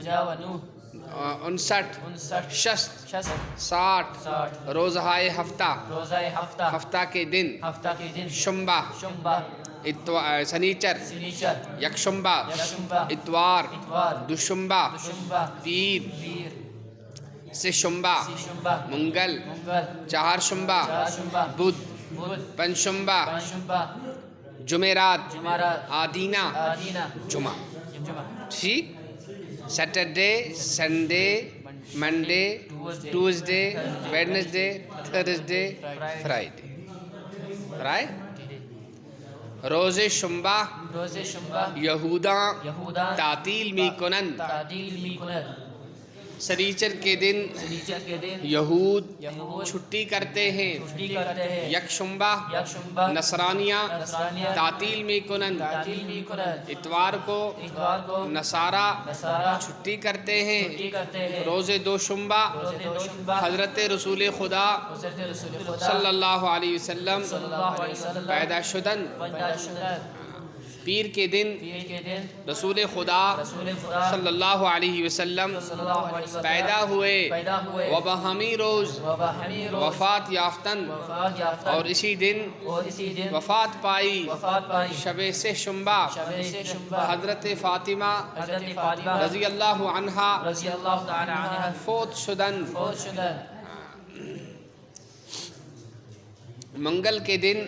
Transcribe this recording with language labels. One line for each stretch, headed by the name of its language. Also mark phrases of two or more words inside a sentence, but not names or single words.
Urdu: 59 60 60 روزہ ہفتہ ہفتہ کے دن شنبہ سنیچر یکشنبہ اتوار دوشنبہ پیر سے شنبہ منگل چہارشنبہ بدھ پنجشنبہ جمعرات آدینہ جمعہ، ٹھیک؟
English: Saturday Sunday Monday Tuesday Wednesday Thursday Friday.
Persian: روز شنبہ یہوداں تعطیل می کنند،
Urdu: سنیچر کے دن سنیچر کے دن
Persian: یہود یہود
Urdu: چھٹی کرتے ہیں چھٹی کرتے ہیں
Persian: یکشنبہ یکشنبہ نصرانیہ نصرانیہ تعطیل میکنن تعطیل میکنن
Urdu: اتوار کو اتوار کو نصارہ نصارہ چھٹی کرتے ہیں چھٹی کرتے ہیں
Persian: روز دوشنبہ روز دوشنبہ
Arabic: حضرت رسول خدا حضرت رسول خدا صلی اللہ علیہ وسلم صلی اللہ علیہ وسلم
Persian: پیدا شدن پیدا شدہ
Urdu: پیر کے دن پیر کے دن رسول خدا رسول خدا
Arabic: صلی اللہ علیہ وسلم صلی اللہ علیہ وسلم
Urdu: پیدا ہوئے پیدا ہوئے
Persian: وبہمی روز وبہمی روز وفات یافتن وفات یافتہ
Urdu: اور اسی دن اور اسی دن وفات پائی وفات پائی
Persian: شب سے شنبہ شب سے شنبہ حضرت فاطمہ حضرت فاطمہ
Arabic: رضی اللہ عنہا رضی اللہ تعالی عنہ
Persian: فوت شدن فوت شدہ
Urdu: منگل کے دن